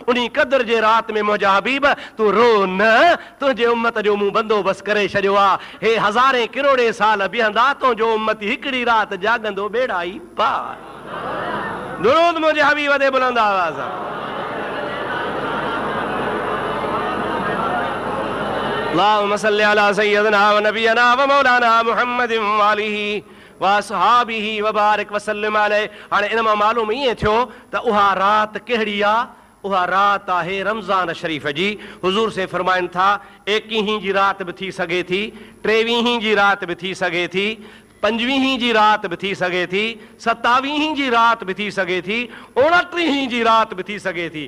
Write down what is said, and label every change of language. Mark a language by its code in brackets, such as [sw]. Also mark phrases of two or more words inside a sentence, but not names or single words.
[sd] उन क़द्र जे रात में मुंहिंजा हबीब तूं रो न, तुंहिंजे उम्मत जो मूं बंदोबस्तु करे छॾियो आहे। हे हज़ारे किरोड़े साल बीहंदा, तुंहिंजो उम्मत हिकिड़ी रात जाॻंदो, बेड़ा ई पार। दुरूद मुंहिंजे हबीब ते बुलंद आवाज़। [ar] اللهم صل على سيدنا ونبينا ومولانا محمد وآله وأصحابه وبارك وسلم عليه. [sd] हाणे इन मां मालूम ईअं थियो त उहा राति कहिड़ी आहे? उहा राति आहे रमज़ान शरीफ़ जी। हुज़ूर से फरमाइनि था 21 जी राति बि थी सघे थी, 23 जी राति बि थी सघे थी, 25 जी राति बि थी सघे थी, 27 जी राति बि थी सघे थी, 29 जी राति बि थी सघे थी।